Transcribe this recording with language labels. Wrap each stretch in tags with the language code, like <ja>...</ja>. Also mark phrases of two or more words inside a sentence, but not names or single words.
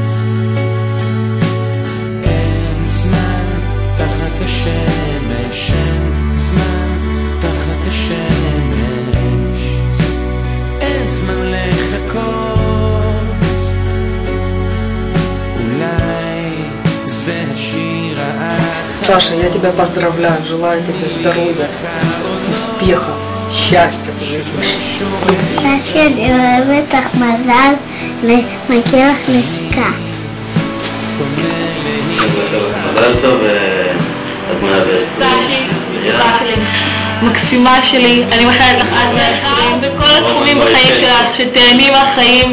<he>אין זמן תחת השמש, אין זמן תחת השמש, אין זמן לחכות. אולי זה השיר האחרון.</he> <ru>Саша, я тебя поздравляю, желаю тебе здоровья, успеха, счастья в жизни. Саша,</ru> <he>אני אוהבת לך מזל ומגיע לך נשיקה. מזל טוב, את מונה ב-20. סשי, מקסימה שלי, אני מאחלת לך עד 120 בכל התחומים בחיים שלך, שתהני מהחיים.</he>